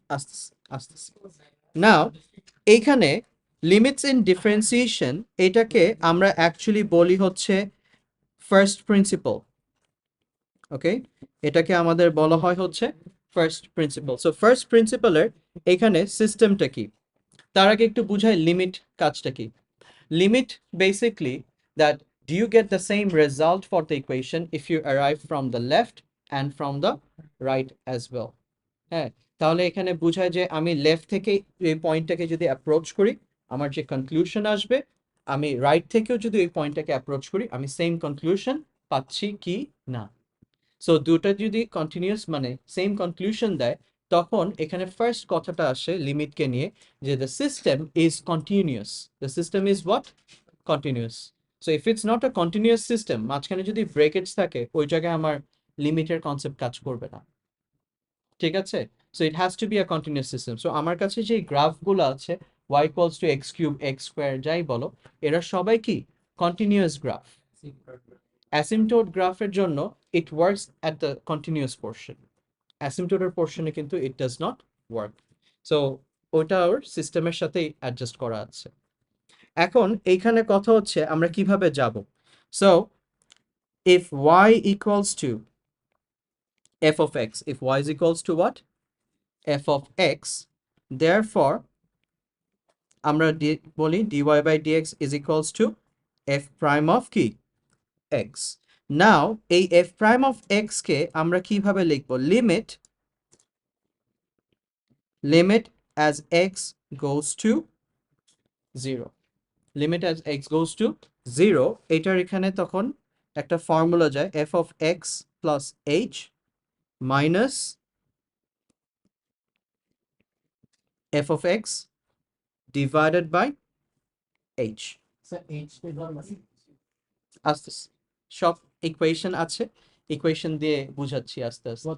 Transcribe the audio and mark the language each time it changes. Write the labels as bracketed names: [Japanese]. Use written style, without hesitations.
[Bangla] আস্তে আস্তে নাও এইখানে লিমিটস ইন ডিফারেন্সিয়েশন, এটাকে আমরা অ্যাকচুয়ালি বলি হচ্ছে ফার্স্ট প্রিন্সিপল। ওকে, এটাকে আমাদের বলা হয় হচ্ছে ফার্স্ট প্রিন্সিপল। সো ফার্স্ট প্রিন্সিপলের এখানে সিস্টেমটা কি, তার আগে একটু বুঝাই লিমিট কাজটা কি। [English] Limit basically that do you get the same result for the equation if you arrive from the left and from the right as well? [Bangla] হ্যাঁ, তাহলে এখানে বোঝায় যে আমি লেফট থেকে এই পয়েন্টটাকে যদি অ্যাপ্রোচ করি, আমার যে কনক্লুশন আসবে, আমি রাইট থেকেও যদি ওই পয়েন্টটাকে অ্যাপ্রোচ করি, আমি সেম কনক্লুশন পাচ্ছি কি না। সো দুটো যদি কন্টিনিউয়াস মানে সেম কনক্লুশন দেয়, তখন এখানে ফার্স্ট কথাটা আসে লিমিটকে নিয়ে, যে [English] The system is continuous. The system is what? Continuous. So if it's not a continuous system, [Bangla] মাঝখানে যদি ব্রেকেটস থাকে, ওই জায়গায় আমার লিমিটের কনসেপ্ট কাজ করবে না। ঠিক আছে, [English] So it has to be a continuous system. [Bangla] So আমার কাছে যে গ্রাফগুলো আছে y equals to x cube x square যাই বলো, এরা সবাই কি কন্টিনিউয়াস গ্রাফ। [English] asymptote গ্রাফের জন্য it works at the continuous portion, [Bangla] অ্যাসিম্পটোটের পোর্শনে কিন্তু [English] It does not work. [Bangla] So ওটা ওর সিস্টেমের সাথেই অ্যাডজাস্ট করা আছে। এখন এইখানে কথা হচ্ছে আমরা কিভাবে যাব। [English] So if y equals to f of x, if y is equals to what? f of x, therefore [Bangla] আমরা বলি [English] dy by dx is equals to f prime of কি x. Now [Bangla] এই f prime of x কে আমরা কিভাবে লিখব, [English] limit as x goes to 0, limit as x goes to 0, [Bangla] এটার এখানে তখন একটা ফর্মুলা যায় [English] f of x plus h minus f of x divided by h. [Bangla] Sir H K ধরলাম আস্তে আস্তে সব ইকুয়েশন আছে, ইকুয়েশন দিয়ে বুঝাচ্ছি আস্তে আস্তে।